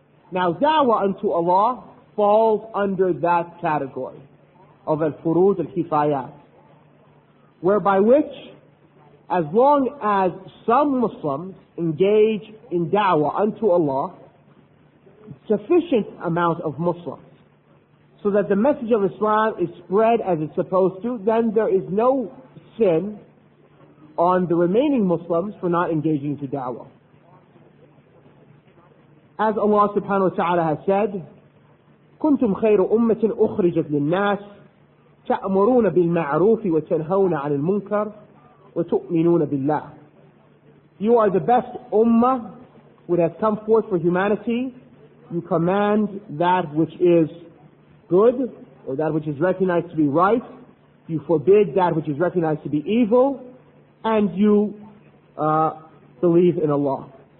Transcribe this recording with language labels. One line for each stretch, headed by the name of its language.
English: Now, da'wah unto Allah falls under that category of al-furud al-kifayat, whereby which, as long as some Muslims engage in da'wah unto Allah, sufficient amount of Muslims, so that the message of Islam is spread as it's supposed to, then there is no sin on the remaining Muslims for not engaging into da'wah. As Allah subhanahu wa ta'ala has said,
Arabic: كنتم خير أمة أخرجت للناس تأمرون بالمعروف وتنهون عن المنكر وتؤمنون بالله.
English: You are the best ummah which has come forth for humanity. You command that which is good, or that which is recognized to be right. You forbid that which is recognized to be evil, and you believe in Allah.